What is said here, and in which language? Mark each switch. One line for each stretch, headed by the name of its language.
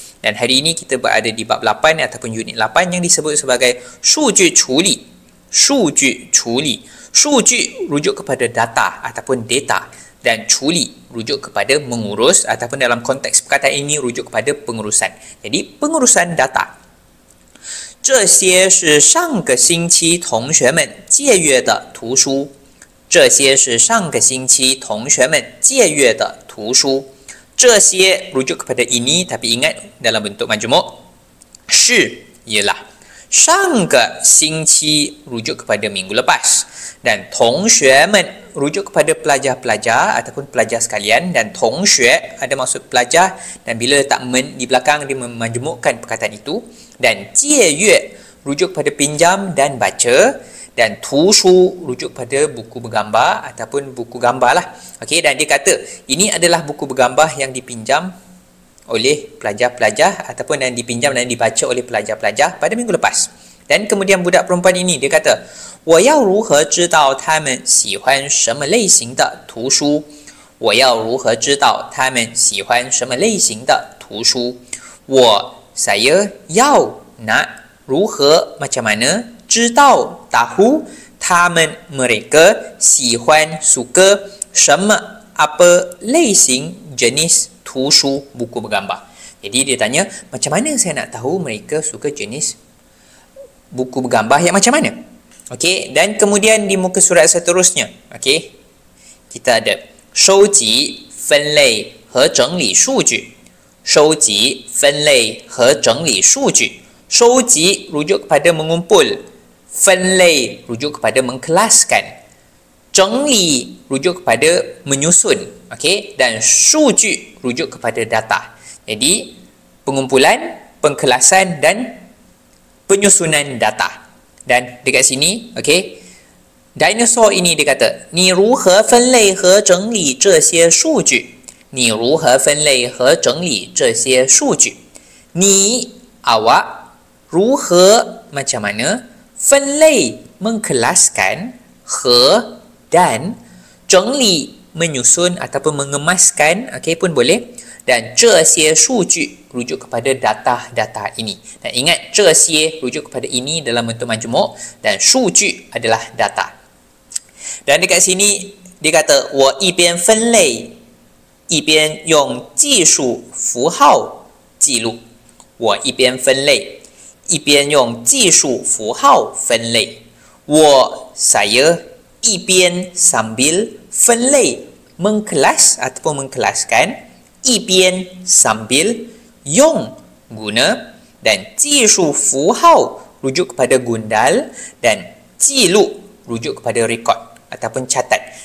Malay: Dan hari ini kita berada di bab 8 ataupun unit 8 yang disebut sebagai Shuju Chuli. Shuju Chuli. Shuju rujuk kepada data ataupun data, dan Chuli rujuk kepada mengurus ataupun dalam konteks perkataan ini rujuk kepada pengurusan. Jadi pengurusan data.
Chinese: 这些是上个星期同学们借阅的图书。这些是上个星期同学们借阅的图书。
Malay: 这些 rujuk kepada ini, tapi ingat dalam bentuk majmuk. 是 ialah 上个星期 rujuk kepada minggu lepas, dan 同学们 rujuk kepada pelajar-pelajar ataupun pelajar sekalian, dan 同学 ada maksud pelajar, dan bila letak men di belakang dia memajmukkan perkataan itu, dan 借阅 rujuk kepada pinjam dan baca, dan 图书 rujuk pada buku bergambar ataupun buku gambar lah. Okey, dan dia kata ini adalah buku bergambar yang dipinjam oleh pelajar-pelajar ataupun yang dipinjam dan dibaca oleh pelajar-pelajar pada minggu lepas. Dan kemudian budak perempuan ini dia kata,
Chinese: 我要如何知道他们喜欢什么类型的图书？我要如何知道他们喜欢什么类型的图书？
Malay: 我 saya 要 nak 如何 macam mana 知道 tahu 他们 mereka 喜欢 suka 什么 apa 类型 jenis 图书 buku bergambar. Jadi dia tanya, macam mana saya nak tahu mereka suka jenis buku bergambar yang macam mana? Okey, dan kemudian di muka surat seterusnya, okey, kita ada
Chinese: 收集分类和整理数据。收集分类和整理数据。
Malay: 收集 rujuk kepada mengumpul, 分类 rujuk kepada mengkelaskan, 整理 rujuk kepada menyusun, okey, dan 数据 rujuk kepada data. Jadi pengumpulan, pengkelasan dan penyusunan data. Dan dekat sini, okey, dinosaur ini dia kata,
Chinese: 你如何分类和整理这些数据？你如何分类和整理这些数据？
Malay: 你 awak 如何 macam mana 分类 mengkelaskan 和 dan 整理 menyusun ataupun mengemaskan, okey, pun boleh, dan 这些数据 rujuk kepada data-data ini. Dan ingat 这些 rujuk kepada ini dalam bentuk majmuk, dan 数据 adalah data. Dan dekat sini dia kata
Chinese: 我一边分类一边用技术符号记录。我一边分类一边用技术符号分类。
Malay: 我 saya 一边 sambil 分类 mengkelas ataupun mengkelaskan, 一边 sambil 用 guna, dan 技术符号 rujuk kepada gundal, dan 记录 rujuk kepada rekod ataupun catat.